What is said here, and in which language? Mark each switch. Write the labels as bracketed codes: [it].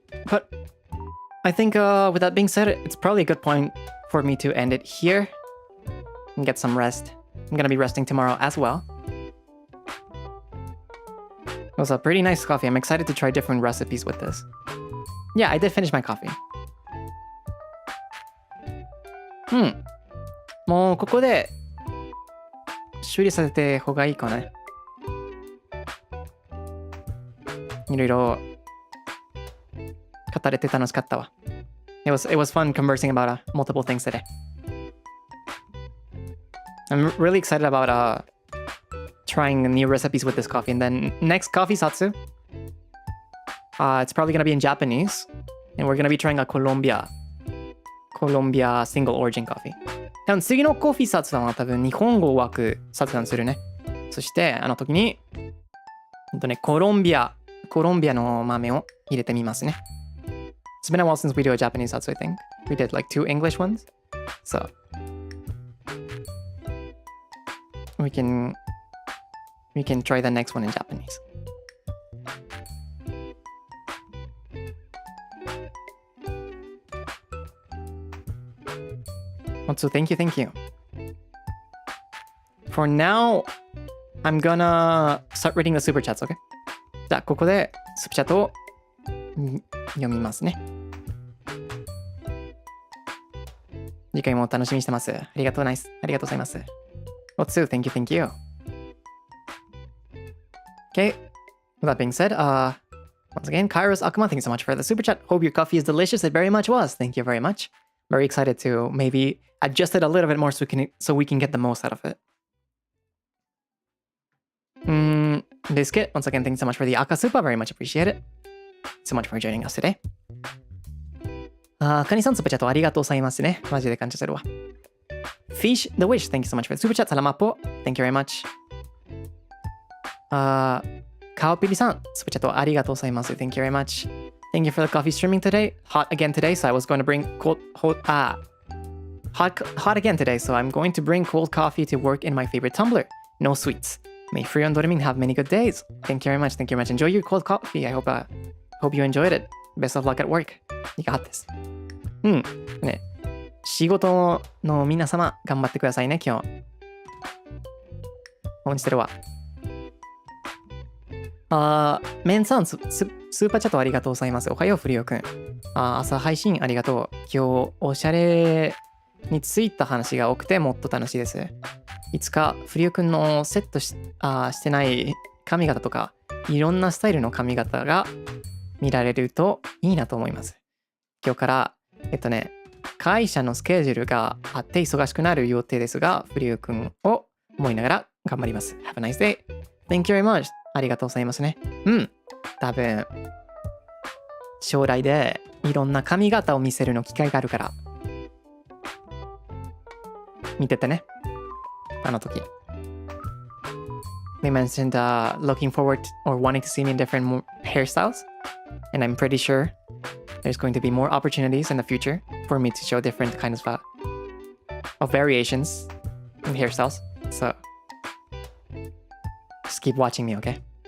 [en] But I think with that being said, it's probably a good point for me to end it here and get some rest. I'm gonna be resting tomorrow as well. It was a pretty nice coffee. I'm excited to try different recipes with this. Yeah, I did finish my coffee. [ja] もうここで修理させて方がいいかな。いろいろ語れて楽しかったわ。 [en] It was fun conversing about multiple things today. I'm really excited about trying new recipes with this coffee. And then next coffee Zatsu, it's probably gonna be in Japanese, and we're gonna be trying a Colombia single origin coffee. [ja] 多分次のコーヒーサツダンは多分日本語を枠サツダンするね。そしてあの時にコロンビアの豆を入れてみますね。 [en] It's been a while since we do a Japanese Zatsu, I think. We did like 2 English ones. So we can try the next one in Japanese. Zatsu, thank you, thank you. For now, I'm gonna start reading the super chats, okay? [ja] じゃあ、ここでスーパーチャットを読みますね。次回も楽しみにしてます。ありがとうございます。 [en] Zatsu, thank you, thank you. Okay, with that being said, once again, Kairos Akuma, thank you so much for the super chat. Hope your coffee is delicious. It very much was. Thank you very much. Very excited to maybe adjust it a little bit more so we can get the most out of it. Biscuit, once again, thank you so much for the Aka Super. Very much appreciate it. So much for joining us today. [ja] カニさん、スーパーチャットありがとうございますね。マジで感謝するわ。 [en] Fish the Wish, thank you so much for the super chat. [tl] Salamat po. [en] Thank you very much. [ja] カオピリさん、スーパーチャットありがとうございます。 [en] Thank you very much. Thank you for the coffee streaming today. Hot again today, so I was going to bring hot again today, so I'm going to bring cold coffee to work in my favorite tumbler. No sweets. May Freodore have many good days. Thank you very much. Thank you very much. Enjoy your cold coffee. I hope you enjoyed it. Best of luck at work. You got this. [ja] ね、仕事の皆様、頑張ってくださいね、今日。応援してるわ。メンさんスーパーチャットありがとうございます。おはよう、フリオくん。朝配信ありがとう。今日、おしゃれについた話が多くてもっと楽しいです。いつかフリオくんのセットしてない髪型とか、いろんなスタイルの髪型が見られるといいなと思います。今日から、会社のスケジュールがあって忙しくなる予定ですが、フリオくんを思いながら頑張ります。 [en] Have a nice day. Thank you very much. [ja] ありがとうございますね。多分、将来でいろんな髪型を見せるの機会があるから、見ててね。あの時。 [en] They mentioned looking forward or wanting to see me in different hairstyles. And I'm pretty sure there's going to be more opportunities in the future for me to show different kinds of variations in hairstyles. So just keep watching me, okay?